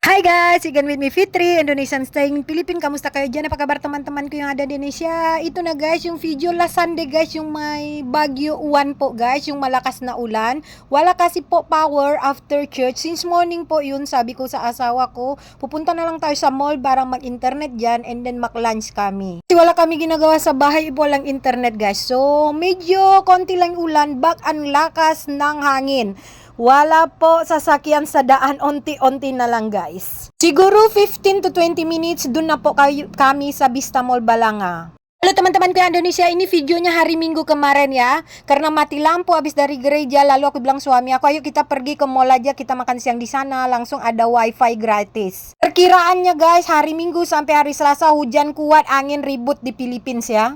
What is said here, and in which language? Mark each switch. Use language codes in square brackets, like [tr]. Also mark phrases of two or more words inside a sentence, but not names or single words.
[en] Hi guys, again with me Fitri, Indonesian staying Philippines. [tl] Kamusta kayo dyan? [id] Apa kabar teman-teman [tl] ko yung [id] ada di Indonesia? [tl] Ito na guys, yung video [en] last Sunday [tl] guys, yung may Bagyo Uwan po guys, yung malakas na ulan. Wala kasi po power [en] after church. Since morning [tl] po yun, sabi ko sa asawa ko, pupunta na lang tayo sa mall para mag-internet dyan [en] and then [tl] mag-lunch kami. Kasi wala kami ginagawa sa bahay, walang internet guys. So, medyo konti lang ulan, back ang lakas ng hangin. Wala po sasakyan sa daan, onti-onti na lang guys. Siguro 15 to 20 minutes, dun na po kami sa Vista Mall Balanga. [id] Halo teman-teman ko yang Indonesia, ini videonya hari Minggu kemarin ya. Karena mati lampu habis dari gereja, lalu aku bilang suami aku, ayo kita pergi ke mall aja, kita makan siang di sana, langsung ada wifi gratis. Perkiraannya guys, hari Minggu sampai hari Selasa hujan kuat, angin ribut di Philippines ya.